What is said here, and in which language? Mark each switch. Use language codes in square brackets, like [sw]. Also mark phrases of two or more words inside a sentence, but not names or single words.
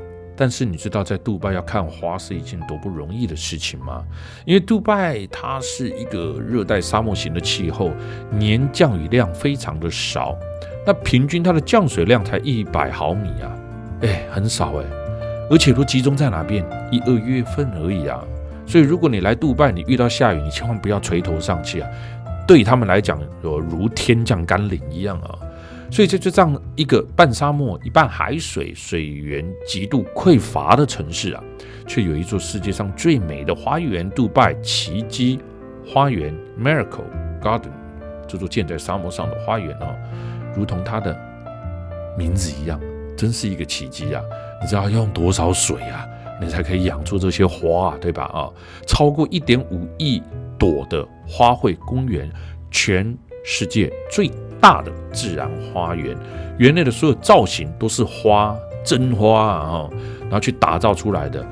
[zh] 但是你知道在杜拜要看花是一件多不容易的事情嗎？因為杜拜它是一個熱帶沙漠型的氣候，年降雨量非常的少，那平均它的降水量才100毫米啊，很少而且都集中在哪邊？1、2 月份而已啊。所以如果你來杜拜，你遇到下雨，你千萬不要垂頭喪氣啊，對他們來講如天降甘霖一樣啊。所以在這樣一個半沙漠、一半海水、水源極度匱乏的城市啊，卻有一座世界上最美的花園——杜拜奇蹟花園 （Miracle Garden）。這座建在沙漠上的花園如同它的名字一樣，真是一個奇蹟啊！你知道要用多少水啊，你才可以養出這些花對吧？超過1.5億朵的花卉公園，全世界最大的自然花園，園內的所有造型都是花，真花然後去打造出來的。